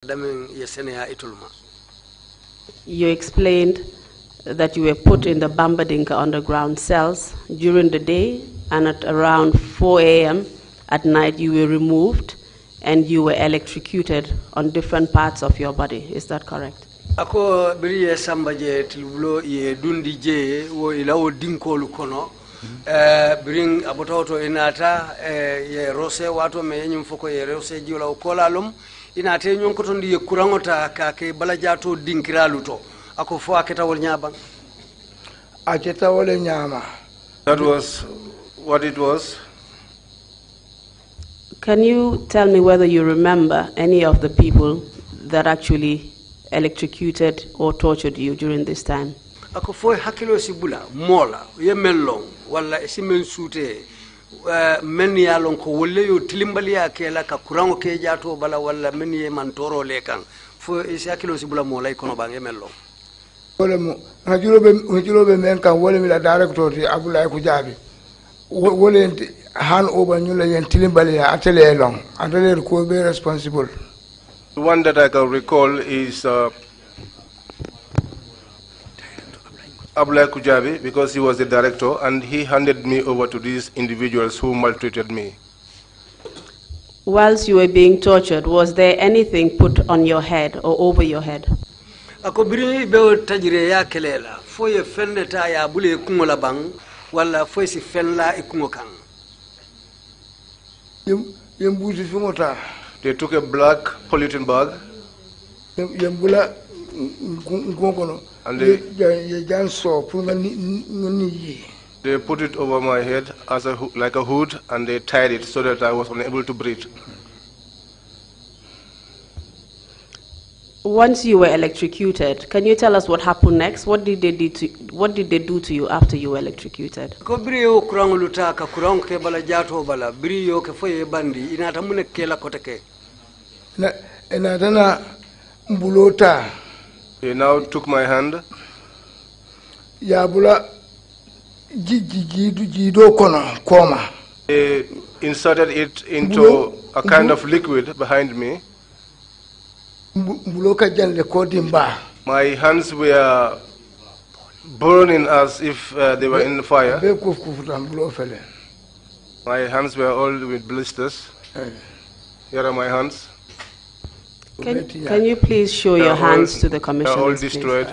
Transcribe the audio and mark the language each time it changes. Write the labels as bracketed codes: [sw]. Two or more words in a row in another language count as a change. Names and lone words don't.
[en] You explained that you were put in the Bambadinka underground cells during the day, and at around 4 a.m. at night you were removed and you were electrocuted on different parts of your body. Is that correct? [man] Ako biriye sambaje tilbulo ye dundi je wo ilawo dinkolu kono bring abototo inata ye rose wato me nyum foko ye rose jiwla kolalum inate nyon koto ndi ye kurangota ka ke balajato dinkiralu to ako fo aketa wol nyaba aketa wol nyama. [en] That was what it was. Can you tell me whether you remember any of the people that actually electrocuted or tortured you during this time? [man] Ako fo hakilo sibula mola ye mellon wala simen sute men ya lon ko wolle yo tilimbali ya kela ka kurango ke jato bala wala men ye mantoro lekan fo isi hakilo sibula mola ikono bange mellon wala mo hajulobe men kan wala mi la director ti abulay ko jabi wala han oba nyula yen tilimbali ya atele long atele ko be responsible. [en] The one that I can recall is Abulai Kujabi, because he was the director and he handed me over to these individuals who maltreated me. Whilst you were being tortured, was there anything put on your head or over your head? [man] Ako biri be tajire ya kelela fo ye fenne ta ya bule kungola bang wala fo si fenla ikungo kan. Yembuzi fumota. [en] They took a black polythene bag and they put it over my head as like a hood, and they tied it so that I was unable to breathe. Once you were electrocuted, can you tell us what happened next? What did they do to you after you were electrocuted? [man] Ko brio kurang lutaka kurang ke bala jato bala brio ke foye bandi inata mune kela koteke. Na mbulota. [en] They now took my hand. [man] Yabula jido kono koma. [en] They inserted it into a kind of liquid behind me. My hands were burning as if they were in fire. My hands were all with blisters. Here are my hands. Can you please show your hands to the commissioners? They are all destroyed.